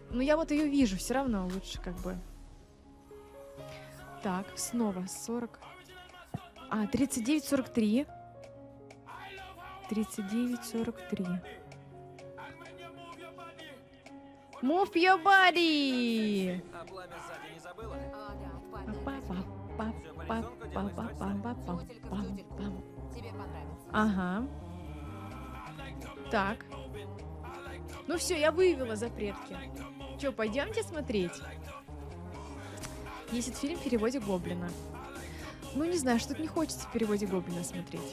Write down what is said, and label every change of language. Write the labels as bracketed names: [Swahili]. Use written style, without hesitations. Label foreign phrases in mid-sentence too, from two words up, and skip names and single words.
[Russian] Ну, я вот ее вижу, все равно лучше как бы. Так, снова 40. А, 39,43. 39,43. [English] Move your body! [Russian] А пламя сзади не забыла? Па-па-па-па-па-па-па-пам-пам. Тебе понравится. Ага. Так. Ну все, я выявила запретки. Че, пойдемте смотреть? Есть этот фильм в переводе Гоблина. Ну, не знаю, что-то не хочется в переводе Гоблина смотреть.